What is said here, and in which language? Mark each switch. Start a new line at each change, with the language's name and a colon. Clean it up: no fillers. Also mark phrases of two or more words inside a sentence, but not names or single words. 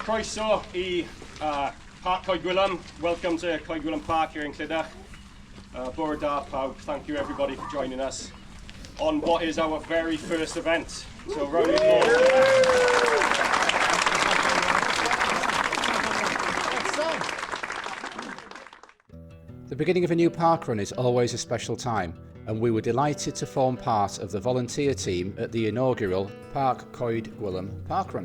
Welsh: Croeso I Parc Coed Gwilym.
English: Welcome to Coed Gwilym Park here in Clydach.
Welsh: Bore da pawb.
English: Thank you everybody for joining us on what is our very first event. So round of applause. The beginning of a new parkrun is always a special time, and we were delighted to form part of the volunteer team at the inaugural Parc Coed Gwilym parkrun.